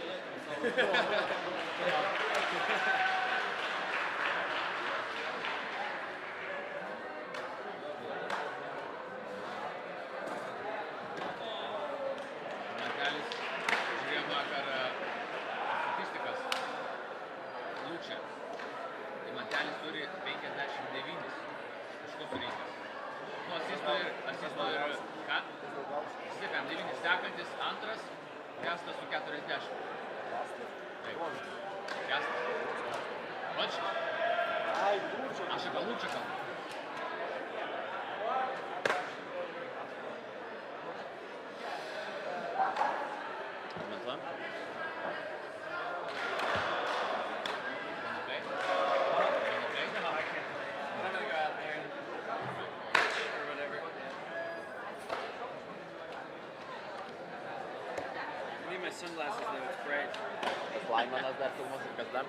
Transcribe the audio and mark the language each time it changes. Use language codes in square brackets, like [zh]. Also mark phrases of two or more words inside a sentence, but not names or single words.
[lt] Mantelis, žiūrėjom vakar statistikas. Lūčia. Tai Mantelis turi 59 taškus surinkęs. Nu, asistų ir ką? 59 sekantis, antras, Kestas su 40. [ru] Ясно? Точно? Ашика Лучика. [en] Need my sunglasses though, it's bright. [lt] Tas Laimonas dar filmuos ir kas dar?